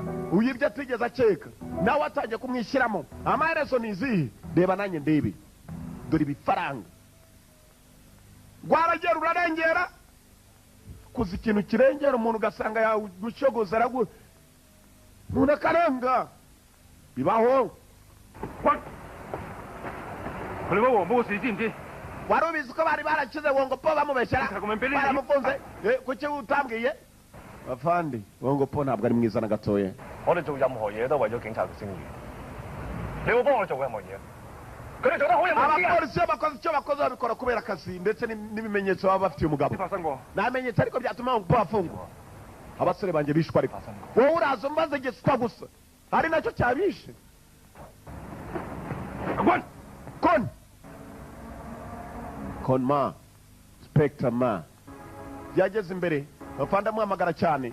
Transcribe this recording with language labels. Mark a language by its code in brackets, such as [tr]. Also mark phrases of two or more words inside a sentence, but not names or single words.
[rw] uyibye atigeze akeka nawe atangiye kumwishyiramo. amaherezo ni izihe? reba nanjye ndebe. dore ibifaranga. rwaragera urarengera. kuza ikintu kirengera umuntu ugasanga yagushogoza umuntu akarenga. bibaho. [yue] 佢哋揾黃波嘅事知唔知？ [rw] wari ubizi ko bari barakize Wongpo bamubeshyera baramufunze? kuki utambwiye? bafandi Wongpo ntabwo ari mwiza na gatoya. [yue] 我哋做任何嘢都為咗警察嘅聲譽。你會幫我哋做任何嘢？佢哋做得好有問題㗎。 [rw] abapolisi iyo bakoze icyo bakoze babikora kubera akazi ndetse n'ibimenyetso baba bafitiye umugabo. [yue] 發生過。 [rw] nta bimenyetso ariko byatuma Wongpo afungwa. abasore banjye bishwe ariko wowe uraza umbaze igiswa gusa ari nacyo cyabishe. kon ma Spectre ma yageze imbere bafanda muhamagara cyane.